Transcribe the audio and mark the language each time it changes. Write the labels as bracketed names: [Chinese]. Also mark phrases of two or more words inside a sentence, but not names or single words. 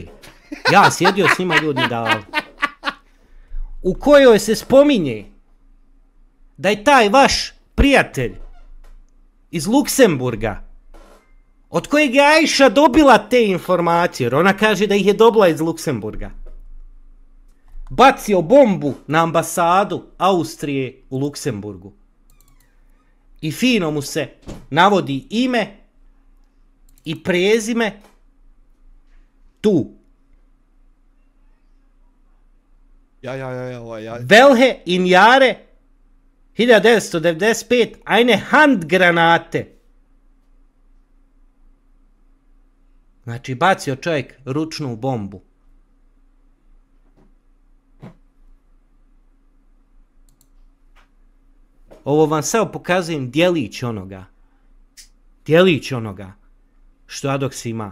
[Bosnian] Ja sjedio s njima, ljudi dali. U kojoj se spominje da je taj vaš prijatelj iz Luksemburga, od kojeg je Ajša dobila te informacije, jer ona kaže da ih je dobila iz Luksemburga, bacio bombu na ambasadu Austrije u Luksemburgu. I fino mu se navodi ime i prezime tu. Ja. [German] Welche in Jahre 1995 eine Handgranate. [Bosnian] Znači, bacio čovjek ručnu bombu. Ovo vam samo pokazujem djelić onoga. Djelić onoga što Adox ima.